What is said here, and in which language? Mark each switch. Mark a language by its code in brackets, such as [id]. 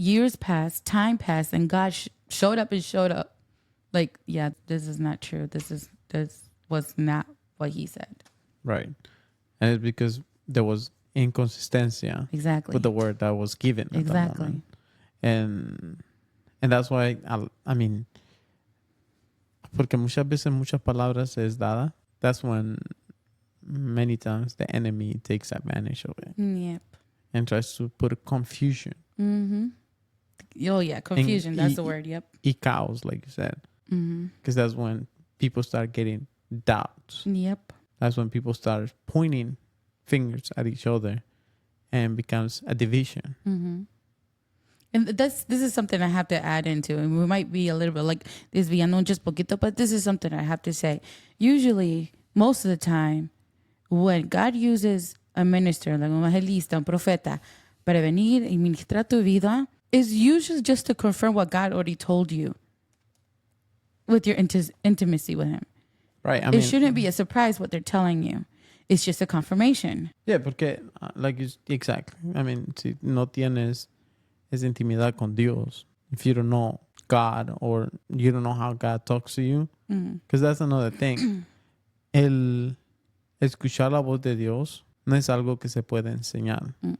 [en] years passed, time passed, and God showed up. Like, yeah, this is not true. This was not what he said. Right. And it's because there was [es] inconsistencia [en] Exactly. with the word that was given at the Exactly. moment. And that's why, I mean, [es] porque muchas veces muchas palabras es dada. [en] That's when many times the enemy takes advantage of it Yep. and tries to put confusion. Mm-hmm. Oh, yeah. Confusion. That's the word. Yep. Chaos, like you said. Mm-hmm. Because that's when people start getting doubts. Yep. That's when people start pointing fingers at each other and becomes a division. Mm-hmm. And this is something I have to add into, and we might be a little bit like [es] desviando [en] just [es] poquito, [en] but this is something I have to say. Usually, most of the time, when God uses a minister, like [es] un evangelista, un profeta, para venir y ministrar tu vida, [en] is usually just to confirm what God already told you with your intimacy with Him. Right. I It mean, shouldn't be a surprise what they're telling you. It's just a confirmation. yeah, [es] porque, [en] exactly. I mean, [es] si no tienes esa intimidad con Dios, [en] if you don't know God or you don't know how God talks to you, because that's another thing. [es] El escuchar la voz de Dios no es algo que se puede enseñar.